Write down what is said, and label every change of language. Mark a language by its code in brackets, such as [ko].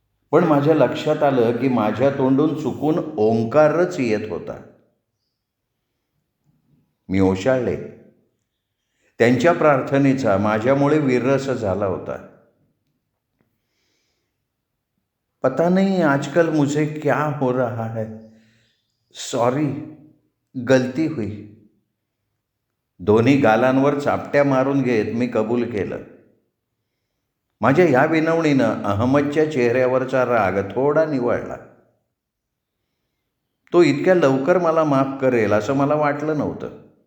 [mr] पण माझ्या लक्षात आलं की माझ्या तोंडून चुकून ओंकारच येत होता. मी ओशाळले. त्यांच्या प्रार्थनेचा माझ्यामुळे विरस झाला होता. [hi] पता नहीं आजकल मुझे क्या हो रहा है. सॉरी, गलती हुई. [mr] दोन्ही गालांवर चापट्या मारून घेत मी कबूल केलं. माझ्या ह्या विनवणीनं अहमदच्या चेहऱ्यावरचा राग थोडा निवळला. तो इतक्या लवकर मला माफ करेल असं मला वाटलं नव्हतं.